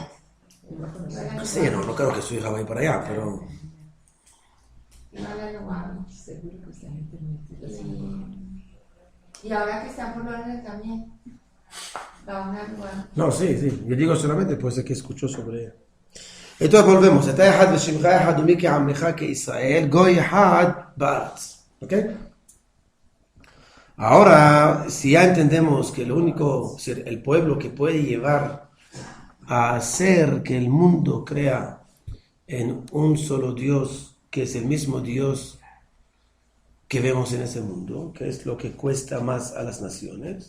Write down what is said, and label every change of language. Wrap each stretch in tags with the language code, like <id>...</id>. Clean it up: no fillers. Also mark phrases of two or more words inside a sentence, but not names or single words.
<es>Sí, no creo que su hija vaya para allá, pero iba a la Lugano. Seguro que está en internet. la sinagoga. Y ahora que está por Londres también, va a una Lugano. no, sí. Yo digo solamente pues que escuchó sobre ella. Entonces volvemos.</es> <he>אתה אחד ושמך אחד ומי כעמך כישראל, גוי אחד בארץ.</he> <es>¿Ok? Ahora, si ya entendemos que el pueblo que puede llevar a hacer que el mundo crea en un solo Dios, que es el mismo Dios que vemos en ese mundo, que es lo que cuesta más a las naciones.</es>